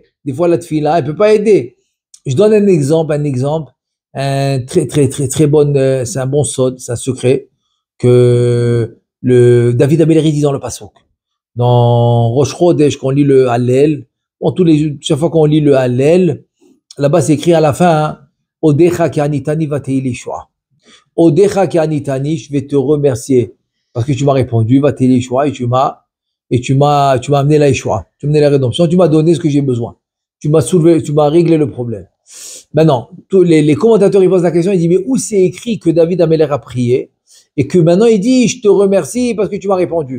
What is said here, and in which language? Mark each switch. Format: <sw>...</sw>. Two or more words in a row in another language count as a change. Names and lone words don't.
<fr>Des fois,</fr> <he>la תפילה,</he> <fr>elle peut pas aider. Je donne un exemple, un très bon, c'est un bon sod, c'est un secret que le David Amelech dit dans le Pasuk. Dans Rosh Chodesh, quand on lit le Hallel, chaque fois qu'on lit le Hallel, là-bas, c'est écrit à la fin, hein,</fr> <he>אודך כי עניתני ותהי לישועה. אודך כי עניתני,</he> <fr>je vais te remercier parce que tu m'as répondu,</fr> <he>ותהי לישועה,</he> <fr>et tu m'as amené la Yeshua, tu m'as amené la rédemption, tu m'as donné ce que j'ai besoin. Tu m'as réglé le problème. Maintenant, tous les commentateurs, ils posent la question, ils disent, mais où c'est écrit que David Amelech a prié, et que maintenant il dit, je te remercie parce que tu m'as répondu.</fr>